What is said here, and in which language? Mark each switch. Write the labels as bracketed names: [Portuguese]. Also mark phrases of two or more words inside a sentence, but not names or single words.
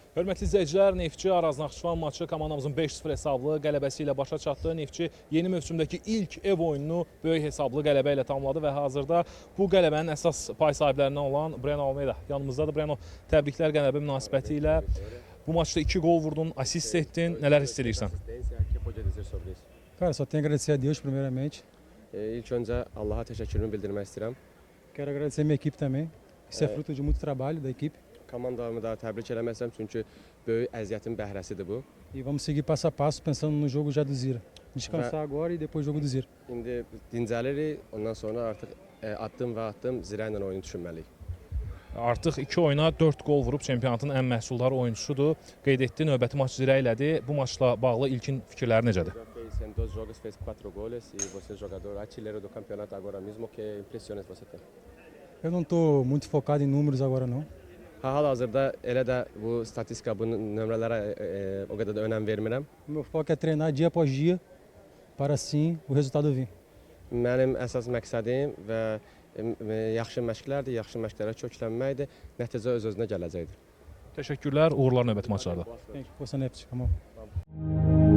[Azerbaijani] Hörmətli izləyicilər, Neftçi Araz Naxçıvan maçı komandamızın 5-0 hesablı qələbəsi ilə başa çatdı. Neftçi yeni mövsümdəki ilk ev oyununu böyük hesablı qələbə ilə tamamladı və hazırda bu qələbənin əsas pay sahiblərindən olan Breno Almeida yanımızdadır. Breno, təbriklər qələbə münasibəti ilə. Bu maçda 2 gol vurdun, asist etdin. Nələr hiss edirsən? [Portuguese] Cara, só tenho a agradecer a Deus primeiramente. [Azerbaijani] İlk öncə Allaha təşəkkürümü bildirmək istəyirəm. [Portuguese] Quero agradecer a minha equipe também. Isso é fruto de muito trabalho da equipe. [Azerbaijani] Komandamı da təbrik eləmək istəyirəm çünki böyük əziyyətin bəhrəsidir bu. [Portuguese] E vamos seguir passo a passo pensando no jogo já do Zira. Descansar agora e depois o jogo do Zira. [Azerbaijani] İndi dincəlirik, ondan sonra artıq addım və addım Zira ilə oyunu düşünməliyik. Artıq 2 oyuna 4 gol vurub çempionatın ən məhsuldar oyunçusudur. Qeyd etdi, növbəti maç Zira ilədir. Bu maçla bağlı ilkin fikirləri necədir? [Portuguese] Fez 2 jogos, fez 4 goles e você é jogador artilheiro do campeonato agora mesmo, que impressões você tem? Eu não estou muito focado em números agora não. [Azerbaijani] Hal-hazırda elə də bu statistika, bu nömrələrə o qədər də önəm vermirəm. [Portuguese] O meu foco é treinar dia após dia para assim o resultado vir. [Azerbaijani] Mənim əsas məqsədim və yaxşı məşqlərdir, yaxşı məşqlərə köklənməkdir, nəticə öz-özünə gələcəkdir. Təşəkkürlər, uğurlar növbəti maçlarda. [Portuguese] Força Neft, [English] come on.